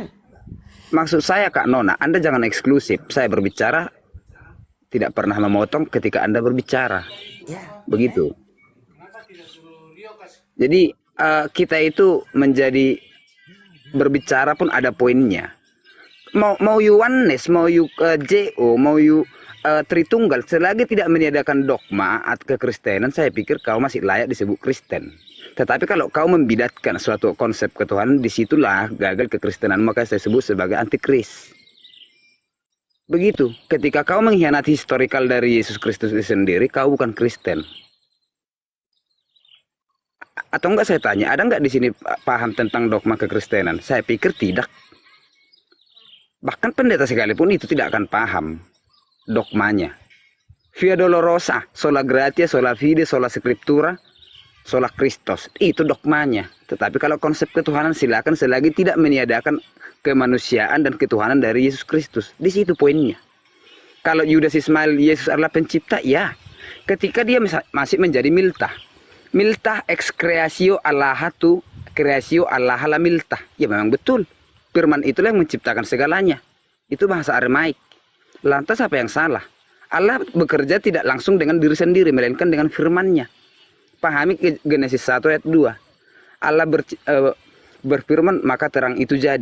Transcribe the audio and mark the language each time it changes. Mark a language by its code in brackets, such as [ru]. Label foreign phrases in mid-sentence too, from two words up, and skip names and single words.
[id] maksud saya Kak Nona, Anda jangan eksklusif. Saya berbicara tidak pernah memotong ketika Anda berbicara. Begitu. Jadi kita itu menjadi berbicara pun ada poinnya. Mau [en] you oneness, [id] mau you JO, mau you Tritunggal, selagi tidak meniadakan dogma atau kekristenan, saya pikir kau masih layak disebut Kristen. Tetapi kalau kau membidatkan suatu konsep ketuhanan, disitulah gagal kekristenan, maka saya sebut sebagai antikris. Begitu. Ketika kau mengkhianati historikal dari Yesus Kristus itu sendiri, kau bukan Kristen. Atau enggak saya tanya, ada enggak di sini paham tentang dogma kekristenan? Saya pikir tidak. Bahkan pendeta sekalipun itu tidak akan paham dogmanya. [la] Via Dolorosa, sola gratia, sola fide, sola scriptura, sola Christos. [id] Itu dogmanya. Tetapi kalau konsep ketuhanan silakan selagi tidak meniadakan kemanusiaan dan ketuhanan dari Yesus Kristus. Di situ poinnya. Kalau Yudas Ismail Yesus adalah pencipta, ya. Ketika dia masih menjadi miltah. Miltah ex creatio Allahatu creatio Allah la miltah. Ya memang betul. Firman itulah yang menciptakan segalanya. Itu bahasa Aramaik. Lantas apa yang salah? Allah bekerja tidak langsung dengan diri sendiri, melainkan dengan firman-Nya. Pahami Genesis 1 ayat 2. Allah berfirman maka terang itu jadi.